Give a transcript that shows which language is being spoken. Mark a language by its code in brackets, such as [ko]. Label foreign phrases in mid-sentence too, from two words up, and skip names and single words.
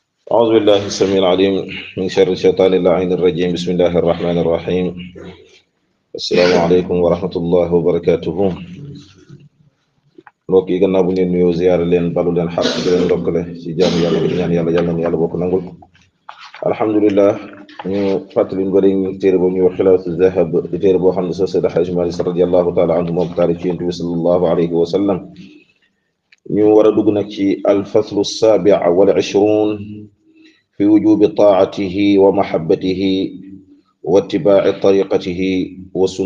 [ar] أعوذ بالله السميع العليم من شر الشيطان اللعين الرجيم بسم الله الرحمن الرحيم السلام عليكم ورحمة الله وبركاته [wo] mbokk yi gannaaw bu ngeen nuyoo ziyaare leen balu leen xaq di leen ndokkale ci jaamu yàlla di ñaan yàlla yàlla na yàlla bokk nangul alhamdulillah ñu fàttali ñu bëri ñu téere boobu ñuy wax xilaasu zahab di téere boo xam ne sa Seydi Hajji Maalik [ar] رضي الله تعالى عنه [wo] moom taari ci Yonent bi [ar] صلى الله عليه وسلم [wo] ñu war a dugg nag ci [ar] الفصل السابع والعشرون في وجوب طاعته ومحبته واتباع طريقته و